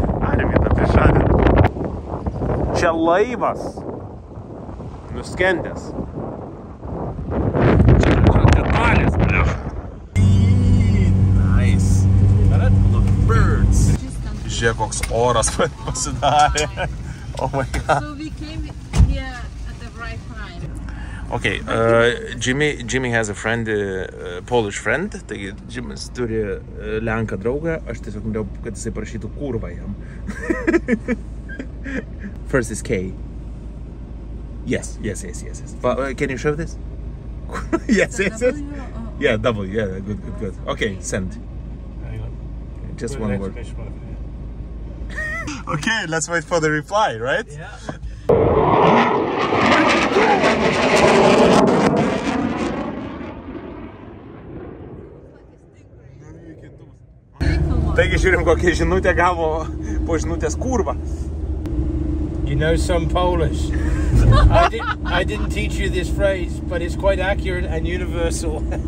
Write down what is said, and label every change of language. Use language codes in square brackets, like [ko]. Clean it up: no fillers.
[lt] Arvydą prišadė. Čia laivas nuskendęs. [en] Nice. [lt] Žiūrėk, koks oras pasidarė. [en] Oh my god. So we came here at the right time. Okay, Jimmy has a friend, Polish friend. [lt] Taigi, Jimis turi lenką draugą. Aš tiesiog norėjau, kad jisai parašytų kurvą jam. [en] First is K. Yes. But, can you show this? Yes. Yeah, double. Yeah, good. Okay, send. Just one word. Okay, let's wait for the reply, right? Yeah. [lt] Taigi žiūrim, kokią žinutę gavo po žinutės kurva. [en] You know some Polish. I didn't teach you this phrase, but it's quite accurate and universal.